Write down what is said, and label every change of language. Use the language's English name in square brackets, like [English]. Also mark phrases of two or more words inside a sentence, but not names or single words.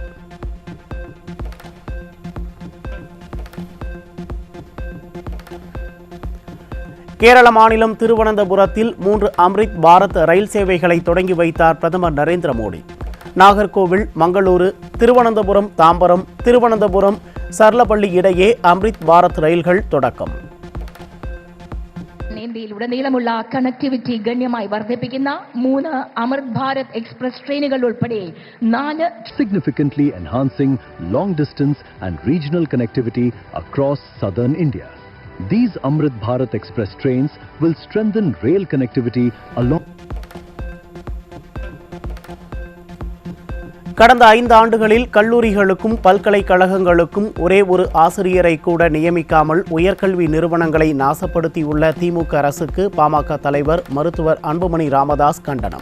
[Tamil] கேரள மாநிலம் திருவனந்தபுரத்தில் 3 அம்ரித் பாரத் ரயில் சேவைகளை தொடங்கி வைத்தார் பிரதமர் நரேந்திர மோடி. நாகர்கோவில், மங்களூரு, திருவனந்தபுரம், தாம்பரம், திருவனந்தபுரம், சர்லப்பள்ளி இடையே அம்ரித் பாரத் ரயில்கள் தொடக்கம். [Malayalam] ഉടനീളമുള്ള കണക്ടിവിറ്റി ഗണ്യമായി വർദ്ധിപ്പിക്കുന്ന 3 അമൃത് ഭാരത് എക്സ്പ്രസ് ട്രെയിനുകൾ ഉൾപ്പെടെ 4 [English] significantly enhancing long distance and regional connectivity across southern India. These Amrit Bharat Express trains will strengthen rail connectivity along. [Tamil] கடந்த 5 ஆண்டுகளில் கல்லூரிகளுக்கும் பல்கலைக்கழகங்களுக்கும் ஒரே ஒரு ஆசிரியரை கூட நியமிக்காமல் உயர்கல்வி நிறுவனங்களை நாசப்படுத்தியுள்ள திமுக அரசுக்கு பாமக தலைவர் மருத்துவர் அன்புமணி ராமதாஸ் கண்டனம்.